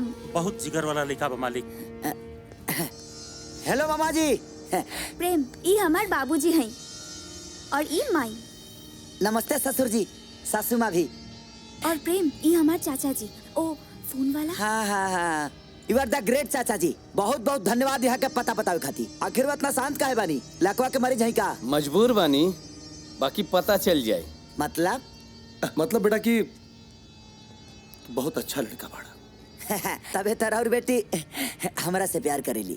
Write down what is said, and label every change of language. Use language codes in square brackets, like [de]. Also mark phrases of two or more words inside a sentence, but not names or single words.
[bho] बहुत जिगर वाला लिखा बा मालिक। हेलो मामा जी। प्रेम, ई हमार बाबूजी हैं और ई माई। नमस्ते ससुर जी, सासू माँ भी। और प्रेम, ई हमार चाचा जी। ओ फोन वाला? हाँ हाँ हाँ, [en] You are the great [bho] चाचा जी। बहुत बहुत धन्यवाद यहाँ के पता बतावे खाती। आखिर वो इतना शांत काहे बानी? लकवा के मरीज है का? मजबूर बानी, बाकी पता चल जाए। मतलब बेटा कि बहुत अच्छा लड़का बाड़ा। तबे तरह और बेटी हमरा से प्यार करेली।